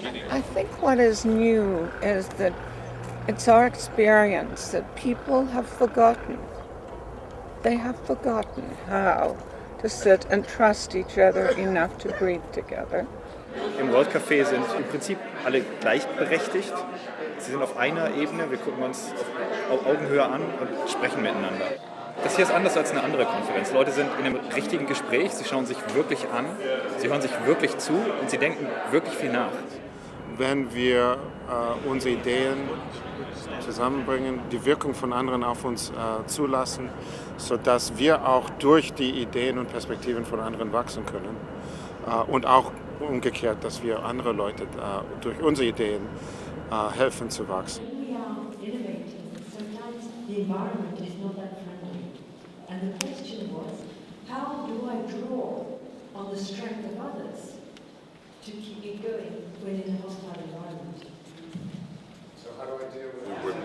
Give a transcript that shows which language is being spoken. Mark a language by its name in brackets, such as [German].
[English] I think what is new is that it's our experience that people have forgotten. They have forgotten how to sit and trust each other enough to breathe together. [German] Im World Café sind im Prinzip alle gleichberechtigt. Sie sind auf einer Ebene, wir gucken uns auf Augenhöhe an und sprechen miteinander. Das hier ist anders als eine andere Konferenz. Leute sind in einem richtigen Gespräch, sie schauen sich wirklich an, sie hören sich wirklich zu und sie denken wirklich viel nach. Wenn wir unsere Ideen zusammenbringen, die Wirkung von anderen auf uns zulassen, sodass wir auch durch die Ideen und Perspektiven von anderen wachsen können. Und auch umgekehrt, dass wir andere Leute durch unsere Ideen helfen zu wachsen. [English] When we are innovating, sometimes the environment is not that friendly. And the question was, how do I draw on the strength of others to keep it going when in a hostile environment? So how do I deal with